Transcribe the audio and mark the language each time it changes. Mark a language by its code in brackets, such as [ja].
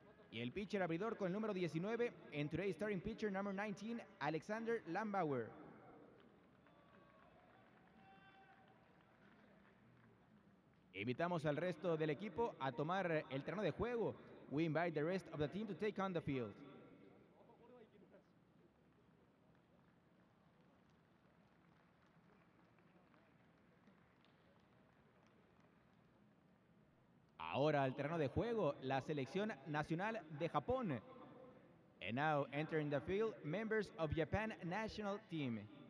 [es] Y el pitcher abridor con el número 19, en [en] today's starting pitcher number 19, Alexander Lambauer. [es] Invitamos al resto del equipo a tomar el terreno de juego. [en] We invite the rest of the team to take on the field. [es] Ahora al terreno de juego, la selección nacional de Japón. [en] And now entering the field, members of Japan national team.